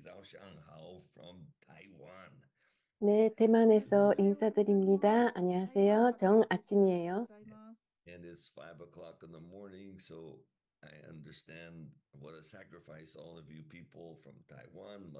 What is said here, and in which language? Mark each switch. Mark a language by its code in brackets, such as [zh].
[en] Zhao Shanghao from Taiwan. [ko] 네, 대만에서 인사드립니다. 안녕하세요. 정 아침이에요. [en] And it's 5 o'clock in the morning, so I understand what a sacrifice all of you people from Taiwan,